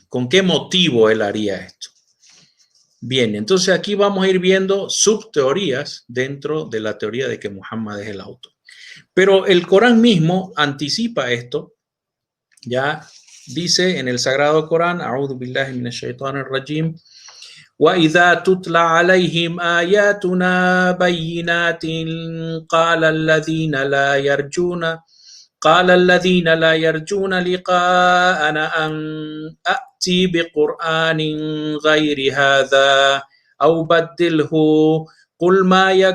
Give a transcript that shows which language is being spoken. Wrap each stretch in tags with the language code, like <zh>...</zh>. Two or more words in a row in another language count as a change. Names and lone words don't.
<es>¿Con qué motivo él haría esto? Bien, entonces aquí vamos a ir viendo subteorías dentro de la teoría de que Muhammad es el autor. Pero el Corán mismo anticipa esto. Ya dice en el Sagrado Corán,</es> <ar>أعوذ بالله من الشيطان الرجيم, وَإِذَا تُتْلَى عَلَيْهِمْ آيَاتُنَا بَيِّنَاتٍ قَالَ الذين لا يرجون لقاءنا أن أأتي بقرآن غير هذا أو بدله قل ما</ar>